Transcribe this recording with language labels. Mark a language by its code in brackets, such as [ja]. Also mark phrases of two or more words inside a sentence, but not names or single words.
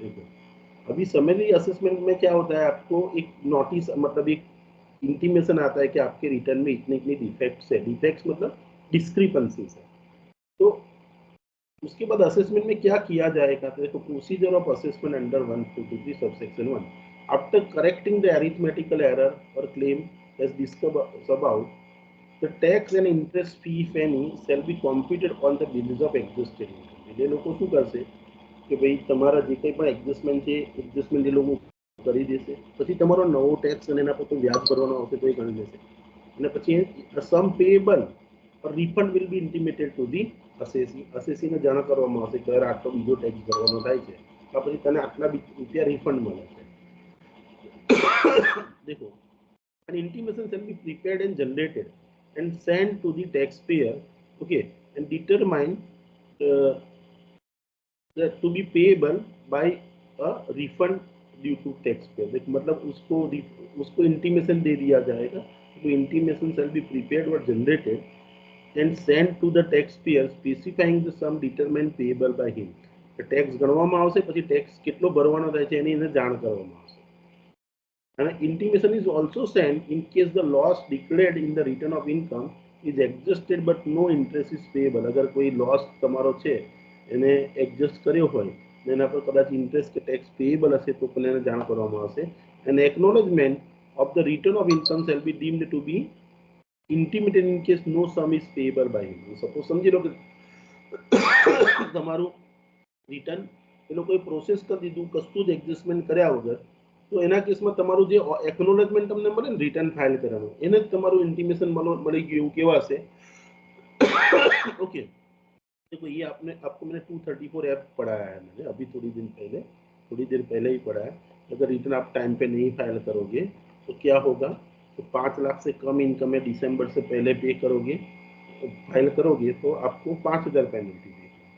[hi] देखो अभी समरी असेसमेंट में क्या होता है, आपको एक नोटिस मतलब एक इंटीमेशन आता है कि आपके रिटर्न में इतने इतने डिफेक्ट्स है. डिफेक्ट्स मतलब डिस्क्रिपेंसीज है. तो उसके बाद असेसमेंट में क्या किया जाएगा, तो देखो [en] Procedure of assessment under 143 subsection 1, after correcting the arithmetical error और claim as discussed about, the tax and interest fee if any shall be computed on the basis of existing income. [gu] એટલે લોકો શું કરશે કે ભાઈ તમારા જે કંઈ પણ એડજસ્ટમેન્ટ છે એડજસ્ટમેન્ટ એ લોકો કરી દેશે, પછી તમારો નવો ટેક્સ અને એના પર કોઈ વ્યાજ ભરવાનો આવશે તો એ ગણી લેશે, અને પછી [en] sum payable or refund will be intimated to the assessee. [gu] assessee ને જાણ કરવામાં આવશે કે આટલો બીજો ટેક્સ ભરવાનો થાય છે તો પછી તને આટલા રૂપિયા રિફંડ મળે છે. [hi] देखो, [en] an intimation shall be prepared and generated and sent to the taxpayer, okay, and determined that to be payable by a refund due to taxpayer. [hi] देख मतलब उसको इंटीमेशन दे दिया जाएगा, तो [en] इंटीमेशन shall be prepared or generated and sent to the taxpayer specifying the sum determined payable by him. [gu] ટેક્સ ગણવામાં આવશે, પછી ટેક્સ કેટલો ભરવાનો થાય છે એની એને જાણ કરવામાં આવશે. [en] And intimation is also sent in case the loss declared in the return of income is adjusted but no interest is payable. [hi] अगर कोई लॉस [gu] તમારો છે એને એડજસ્ટ કર્યો હોય ને એના પર કદાચ ઇન્ટરેસ્ટ કે ટેક્સ પેએબલ હશે તો પણ એને જાણ કરવામાં આવશે. [en] And acknowledgement of the return of income shall be deemed to be intimated in case no sum is payable by him. [gu] સપોઝ સમજી લો કે તમારું રિટર્ન એ લોકોએ પ્રોસેસ કરી દીધું કશું જ એડજસ્ટમેન્ટ કર્યા વગર, તો એના કેસમાં તમારું જે એકનોલેજમેન્ટ તમને મળે ને રિટર્ન ફાઇલ કરવાનું, એને જ તમારું ઇન્ટિમેશન મળી ગયું એવું કહેવાશે. [hi] ओके, देखो ये आपको मैंने 234 ऐप पढ़ाया है, मैंने अभी थोड़ी देर पहले ही पढ़ा है. अगर रिटर्न आप टाइम पे नहीं फाइल करोगे तो क्या होगा, तो 5 लाख से कम इनकम है दिसंबर से पहले पे करोगे, फाइल करोगे तो आपको 5,000 पेनल्टी देगी.